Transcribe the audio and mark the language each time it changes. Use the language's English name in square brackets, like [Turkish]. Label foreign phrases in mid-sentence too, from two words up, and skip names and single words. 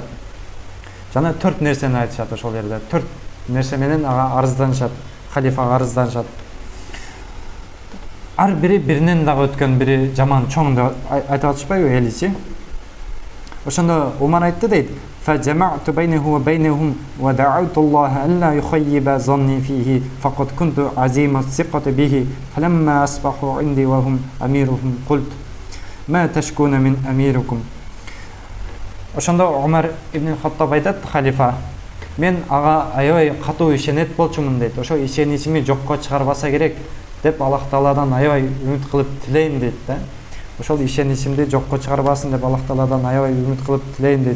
[Kyrgyz] Жана 4 нерсени айтышат ошол жерде. 4 нерсе менен ага арызданышат. Халифага арызданышат. Ар бири биринен дагы өткөн, бири жаман чоң деп айтып атышпайбы эличи? Ошондо Умар айтты дейт: [Arabic] "فجمعت بينه وبينهم ودعوت الله ألا يخيب ظني فيه فقد كنت عظيم الثقة به فلما أصبحوا عندي وهم أميرهم قلت ما تشكون من أميركم." [Kyrgyz] Ошондо Умар ибн Хаттаб айтат, халифа: "Мен ага аябай катуу ишенет болчумун" дейт. Ошо ишеничими жокко чыгарбаса керек деп Аллах Тааладан аябай үмүт кылып тилейм дейт да. Ошол ишеничимди жокко чыгарбасын деп Аллах Тааладан аябай үмүт кылып тилейм дейт.